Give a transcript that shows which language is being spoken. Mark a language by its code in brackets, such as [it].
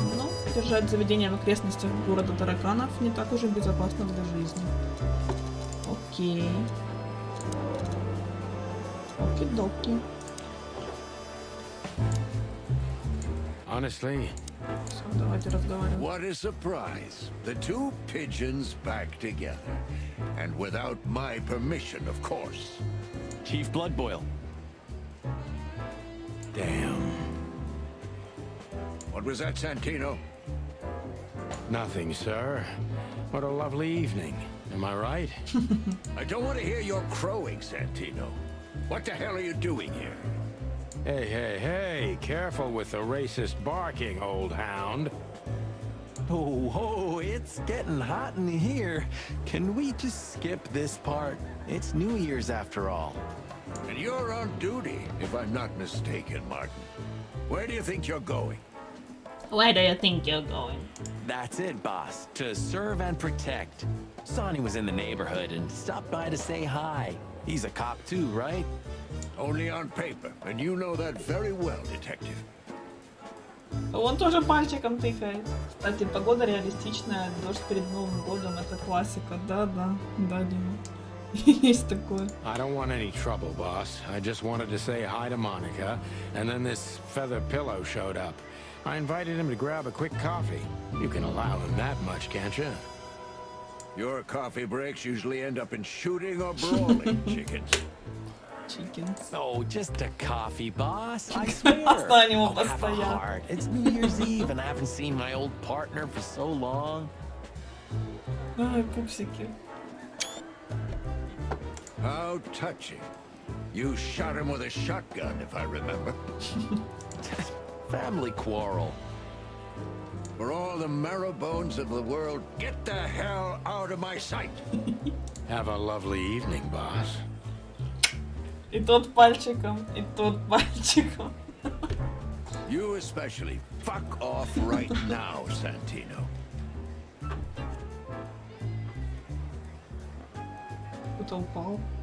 [ru] Но держать заведение в окрестностях города тараканов не так уж и безопасно для жизни. Окей. Оки-доки. [en] honestly, [ru] Все, давайте разговаривать. [en] What a surprise. The two pigeons back together. And without my permission, of course. Chief Bloodboil. damn. What was that, Santino? Nothing, sir. What a lovely evening. Am I right? I don't want to hear your crowing, Santino. What the hell are you doing here? Hey, hey, hey, careful with the racist barking, old hound. Oh, it's getting hot in here. Can we just skip this part? It's New Year's after all. And you're on duty, if I'm not mistaken, Martin. Where do you think you're going? Where do you think you're going? That's it, boss. To serve and protect. Sonny was in the neighborhood and stopped by to say hi. He's a cop too, right? Only on paper, and you know that very well, detective. [ru] Он тоже пальчиком тыкает. Кстати, погода реалистичная, дождь перед Новым годом, это классика. Да, Дима. Есть такое. [en] I don't want any trouble, boss. I just wanted to say hi to Monica, and then this feather pillow showed up. I invited him to grab a quick coffee. You can allow him that much, can't you? Your coffee breaks usually end up in shooting or brawling, chickens. chickens. Oh, just a coffee, boss. I swear. [ru] Оставим его [en] Oh, have a [ru] постоять. [en] heart. It's New Year's Eve, and I haven't seen my old partner for so long. [ru] Ай, пупсики. [en] How touching. You shot him with a shotgun, if I remember. Family quarrel. For all the marrow bones of the world, get the hell out of my sight. Have a lovely evening, boss. [ru] И тот пальчиком, и тот пальчиком. [en] You especially. Fuck off right now, Santino. [ru] Кто-то упал.